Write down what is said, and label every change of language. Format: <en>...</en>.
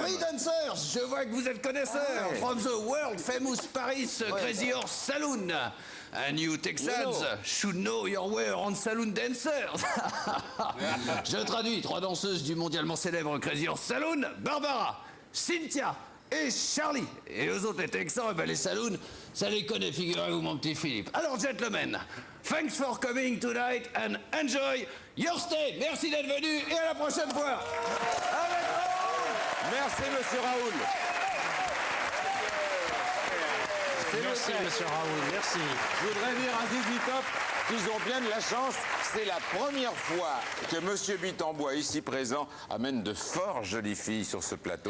<en>Free dancers,</en> <fr>je vois que vous êtes connaisseurs.</fr> <en>From the world famous Paris Crazy Horse Saloon. And you Texans should know your way around saloon dancers.</en> <fr>Je traduis 3 danseuses du mondialement célèbre Crazy Horse Saloon. Barbara, Cynthia et Charlie. Et aux autres, les Texans, eh ben, les saloons, ça les connaît, figurez-vous, mon petit Philippe.</fr> <en>Alors, gentlemen, thanks for coming tonight and enjoy your stay.</en> <fr>Merci d'être venu et à la prochaine fois. Avec Raoul. Merci, monsieur Raoul. Merci, monsieur Raoul, merci. Je voudrais dire à ZZ Top qu'ils ont bien de la chance. C'est la première fois que monsieur Bitambois, ici présent, amène de fort jolies filles sur ce plateau.</fr>